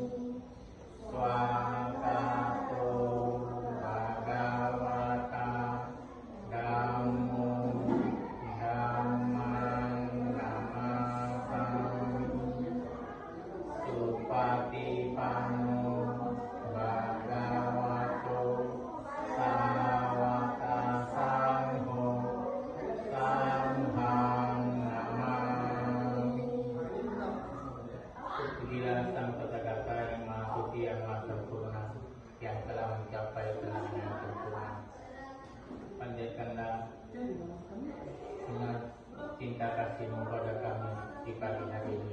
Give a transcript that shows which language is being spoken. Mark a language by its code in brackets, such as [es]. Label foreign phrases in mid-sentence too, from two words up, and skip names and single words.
[pi] Swakato Bhagavata Dhammo Dhammang Namasami Supatipanno Bhagavato Sawaka Sangho Sanghang Namami. [id] Pujilah Sang Tathagata yang Maha Suci, yang Maha Sempurna, yang telah mencapai kenabian sempurna. Panjatkanlah dengan cinta kasih-Mu pada kami di pagi hari ini.